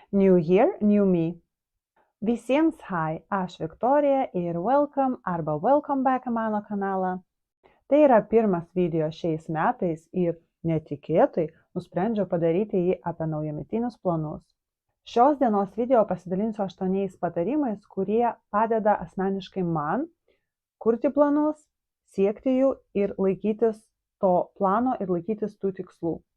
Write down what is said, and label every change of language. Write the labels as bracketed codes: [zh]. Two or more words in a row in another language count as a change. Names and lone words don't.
[en] New Year, New Me. [lt] Visiems hi, aš Viktorija ir [en] welcome back [lt] į mano kanalą. Tai yra pirmas video šiais metais ir netikėtai nusprendžiau padaryti jį apie naujametinius planus. Šios dienos video pasidalinsiu 8 patarimais, kurie padeda asmeniškai man kurti planus, siekti jų ir laikytis to plano ir laikytis tų tikslų.